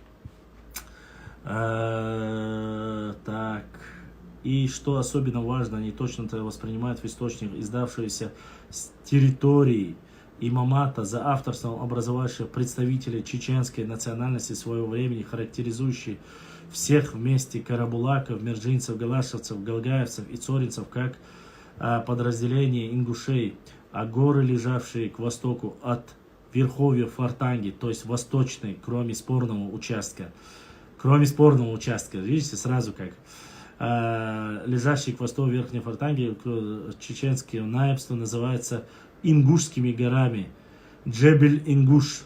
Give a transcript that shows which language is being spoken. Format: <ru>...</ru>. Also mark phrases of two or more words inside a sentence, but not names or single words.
<ru>Так. И что особенно важно, они точно это воспринимают в источниках, издавшиеся с территории имамата за авторством образовавших представителей чеченской национальности своего времени, характеризующие всех вместе карабулаков, мержинцев, галашевцев, галгаевцев и цоринцев как подразделение ингушей, а горы, лежавшие к востоку от верховья Фортанги, то есть восточной, кроме спорного участка, видите, сразу как, лежащий к востоку верхней Фортанги, чеченское наибство называется Ингушскими горами, Джебель-Ингуш.</ru>